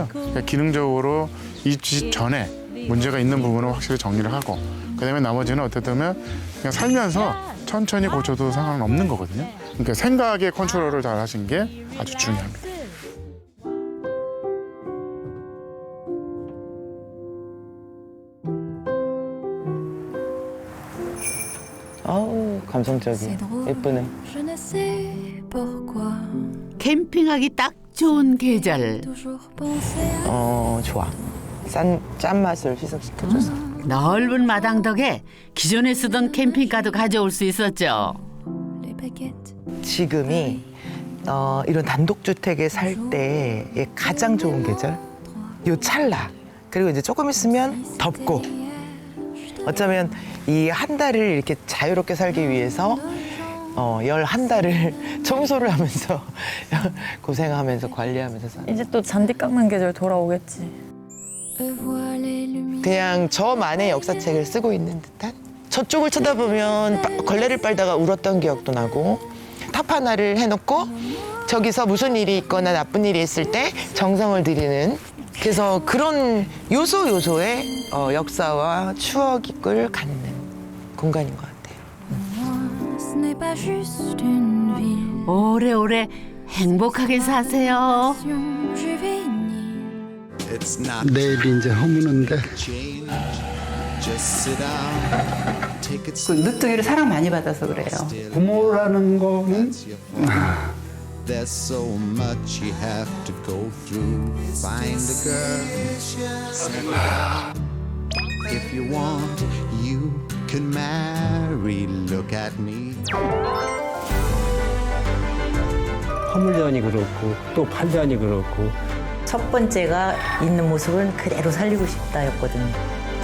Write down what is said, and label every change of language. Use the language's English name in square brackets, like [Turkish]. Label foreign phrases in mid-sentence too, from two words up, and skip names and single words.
[Korean] 그러니까 기능적으로 이 집 전에 문제가 있는 부분을 확실히 정리를 하고 그다음에 나머지는 어떻게 보면 그냥 살면서 천천히 고쳐도 상관은 없는 거거든요. 그러니까 생각의 컨트롤을 잘 하신 게 아주 중요합니다. 아우, 감성적이에요. 예쁘네. [French] Je ne sais pourquoi [Korean] 캠핑하기 딱 좋은 계절. [French] toujours penser à [Korean] 좋아. 짠맛을 희석시켜줘서. 넓은 마당 덕에 기존에 쓰던 캠핑카도 가져올 수 있었죠. [French] les baguettes. [Korean] 지금이 이런 단독주택에 살 때의 가장 좋은 계절? 요 찰나. 그리고 이제 조금 있으면 덥고. 어쩌면 이 한 달을 이렇게 자유롭게 살기 위해서 11달을 청소를 하면서 고생하면서 관리하면서 사는. 이제 또 잔디 깎는 계절 돌아오겠지. [French] Revois les lumières. [Korean] 그냥 저만의 역사책을 쓰고 있는 듯한? 저쪽을 쳐다보면 걸레를 빨다가 울었던 기억도 나고 탑 하나를 해놓고 저기서 무슨 일이 있거나 나쁜 일이 있을 때 정성을 들이는 그래서 그런 요소요소의 역사와 추억을 갖는 공간인 것 같아요. [French] Ce n'est pas juste une ville. [Korean] 오래오래 행복하게 사세요. Juvénile. 내일이 이제 허무는데 그 늦둥이를 사랑 많이 받아서 그래요. 부모라는 거는 [English] There's so much you have to go through. Find a girl. If you want, you can marry. Look at me. [Korean] 화물연이 그렇고 또 팔년이 그렇고 첫 번째가 있는 모습은 그대로 살리고 싶다였거든요.